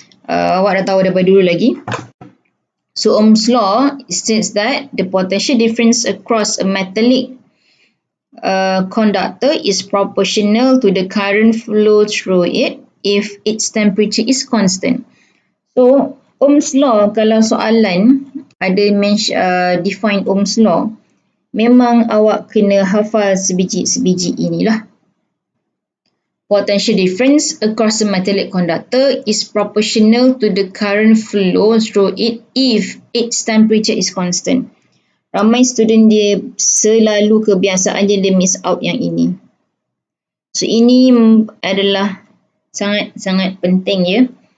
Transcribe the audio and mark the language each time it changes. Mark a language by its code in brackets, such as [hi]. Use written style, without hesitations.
[ms] Awak dah tahu daripada dulu lagi. [en] So, Ohm's Law states that the potential difference across a metallic conductor is proportional to the current flow through it if its temperature is constant. [ms] So, Ohm's Law, kalau soalan ada define Ohm's Law, memang awak kena hafal sebiji inilah. [en] Potential difference across a metallic conductor is proportional to the current flow through it if its temperature is constant. [ms] Ramai student dia selalu kebiasaannya dia miss out yang ini. So, ini adalah sangat penting ya.